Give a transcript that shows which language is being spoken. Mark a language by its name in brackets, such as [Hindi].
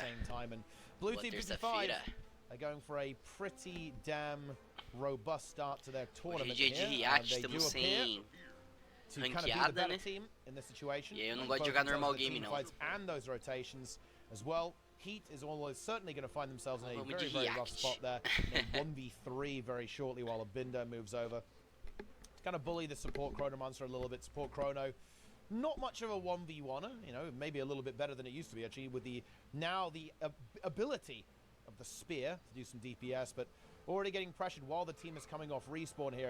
[English] And blue team 55 are going for a pretty damn robust start to their tournament. [Portuguese] Hoje é dia de react, estamos sem ranqueada, né? E aí eu não gosto de jogar normal game, não. [English] And those rotations as well. Heat is almost certainly going to find themselves in a very rough spot there. 1v3 very shortly while Abindo moves over to kind of bully the support Chrono Monster a little bit. Support Chrono, not much of a 1v1er, you know, maybe a little bit better than it used to be, actually, with the ability of the spear to do some DPS, but already getting pressured while the team is coming off respawn here.